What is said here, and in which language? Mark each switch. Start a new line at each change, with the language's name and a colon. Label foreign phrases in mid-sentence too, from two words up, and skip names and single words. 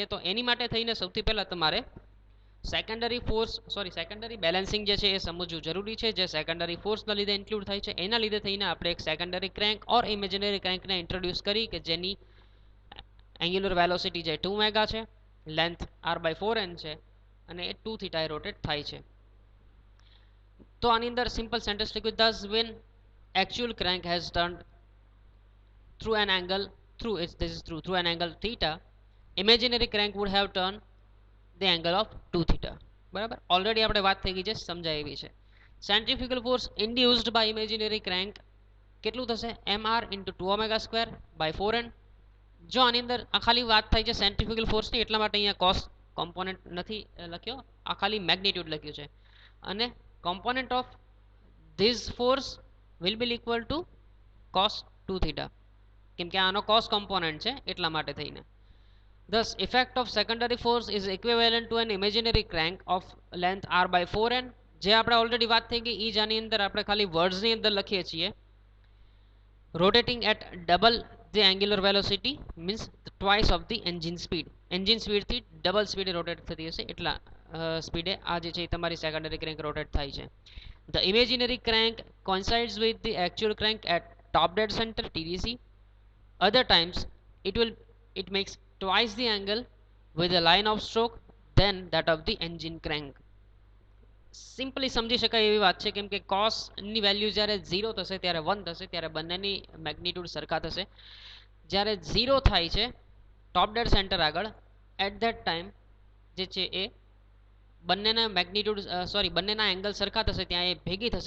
Gujarati: તો એની માટે થઈને સૌથી પહેલાં તમારે
English: secondary balancing
Gujarati: જે છે એ સમજવું જરૂરી છે, જે
English: secondary force
Gujarati: લીધે ઇન્ક્લુડ થાય છે. એના લીધે થઈને આપણે એક
English: secondary crank or imaginary crank introduce
Gujarati: કરી કે જેની
English: angular velocity
Gujarati: જે 2 મેગા છે, લેન્થ r/4n છે અને એ 2 થીટા એ રોટેટ થાય છે. તો આની અંદર
English: simple sentence
Gujarati: લખ્યું,
English: thus when actual crank has turned through an angle through an angle theta, imaginary crank would have turned the angle of 2 theta.
Gujarati: બરાબર, ઓલરેડી આપણે વાત થઈ ગઈ છે, સમજાય એવી છે.
English: centrifugal force induced by imaginary crank
Gujarati: કેટલું થશે?
English: mr into 2 omega square by 4n.
Gujarati: જો આની અંદર આ ખાલી વાત થાય છે
English: centrifugal force,
Gujarati: એટલા માટે અહીંયા
English: cos component
Gujarati: નથી લખ્યો, આ ખાલી મેગ્નિટ્યુડ લખ્યું છે. અને
English: component of this force will be equal to cos 2 theta,
Gujarati: કેમ કે આનો cos કોમ્પોનન્ટ છે એટલા માટે થઈને.
English: Thus, effect of secondary force is equivalent to an imaginary crank of length r by 4n.
Gujarati: જે આપણે ઓલરેડી વાત થઈ ગઈ એ જ આની અંદર આપણે ખાલી વર્ડ્સની અંદર લખીએ છીએ.
English: rotating at double the angular velocity means twice of the engine speed. engine speed
Gujarati: થી ડબલ સ્પીડે રોટેટ થતી હશે એટલા સ્પીડે આ જે છે તમારી સેકન્ડરી ક્રેન્ક રોટેટ થાય છે.
English: The imaginary crank coincides with the actual crank at top dead center TDC. Other times it makes twice the angle with a line of stroke than that of the engine crank.
Gujarati: સિમ્પલી સમજી શકાય એવી વાત છે, કેમ કે cos ની વેલ્યુ જ્યારે 0 થશે ત્યારે 1 થશે ત્યારે બંનેની મેગ્નિટ્યુડ સરખા થશે. જ્યારે 0 થાય છે
English: top dead center
Gujarati: આગળ
English: at that time
Gujarati: જે છે એ બંનેના મેગ્નિટ્યુડ બંનેના એંગલ સરખા થશે, ત્યાં એ ભેગી થશે.